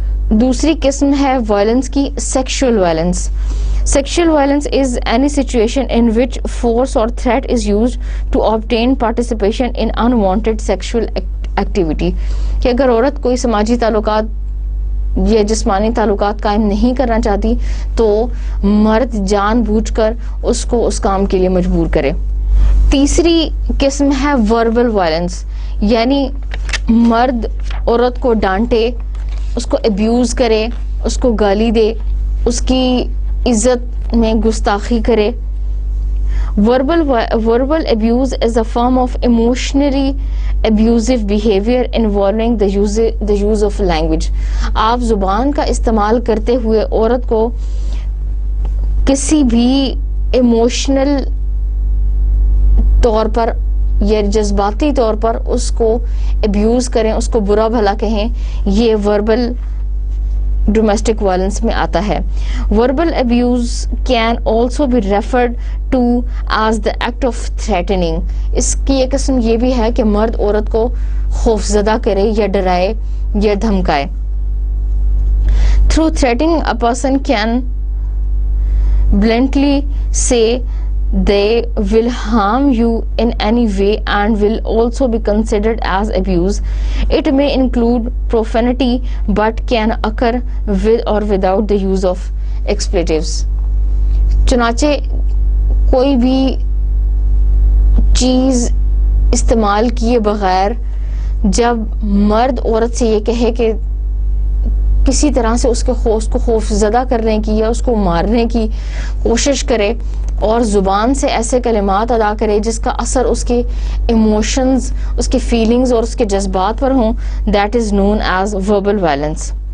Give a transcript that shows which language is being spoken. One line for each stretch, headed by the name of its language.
Urdu: دوسری قسم ہے وائلنس کی sexual violence.
English: Sexual violence is any situation in which force or threat is used to obtain participation in unwanted sexual activity.
Urdu: کہ اگر عورت کوئی سماجی تعلقات یا جسمانی تعلقات قائم نہیں کرنا چاہتی تو مرد جان بوجھ کر اس کو اس کام کے لیے مجبور کرے. تیسری قسم ہے وربل وائلنس، یعنی مرد عورت کو ڈانٹے، اس کو ابیوز کرے، اس کو گالی دے، اس کی عزت میں گستاخی کرے.
English: Verbal abuse is a form of emotionally abusive behavior involving the use of language.
Urdu: آپ زبان کا استعمال کرتے ہوئے عورت کو کسی بھی ایموشنل طور پر یا جذباتی طور پر اس کو ابیوز کریں، اس کو برا بھلا کہیں، یہ وربل ڈومیسٹک وائلنس میں آتا ہے.
English: Verbal abuse can also be referred to as the act of threatening.
Urdu: اس کی ایک قسم یہ بھی ہے کہ مرد عورت کو خوفزدہ کرے یا ڈرائے یا دھمکائے.
English: Through threatening a person can bluntly say they will harm you in any way and will also be considered as abuse. It may include profanity but can occur with or without the use of expletives.
Urdu: چنانچہ کوئی بھی چیز استعمال کیے بغیر جب مرد عورت سے یہ کہے کہ کسی طرح سے اس کو خوف زدہ کرنے کی یا اس کو مارنے کی کوشش کرے اور زبان سے ایسے کلمات ادا کرے جس کا اثر اس کے ایموشنز، اس کے فیلنگز اور اس کے جذبات پر ہوں،
English: That is known as verbal violence.